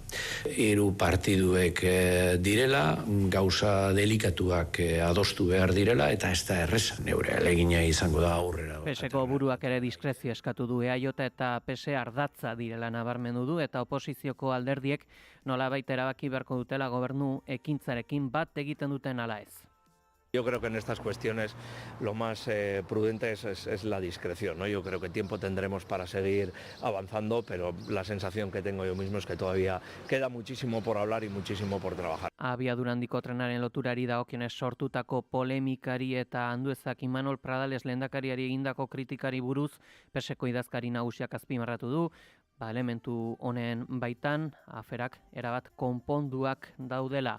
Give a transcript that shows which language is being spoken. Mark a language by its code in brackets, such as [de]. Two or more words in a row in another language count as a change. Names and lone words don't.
[eu] 3 partiduek direla, gauza delikatuak adostu behar direla, eta ez da erreza neure alegina izango da aurrera. PSko buruak ere diskrezio eskatu du, EAJ eta PS ardatza direla nabarmendu du, eta oposizioko alderdiek nolabait erabaki beharko dutela gobernu ekintzarekin bat egiten duten ala ez. [es] Yo creo que en estas cuestiones lo más prudente es la discreción, ¿no? Yo creo que tiempo tendremos para seguir avanzando, pero la sensación que tengo yo mismo es que todavía queda muchísimo por hablar y muchísimo por trabajar. [eu] Abiadura handiko trenaren loturari dagokionez sortutako polemikari eta Anduezak Imanol Pradales lehendakariari egindako kritikari buruz PSko idazkari nagusiak azpimarratu du, elementu honen baitan aferak erabat konponduak daudela.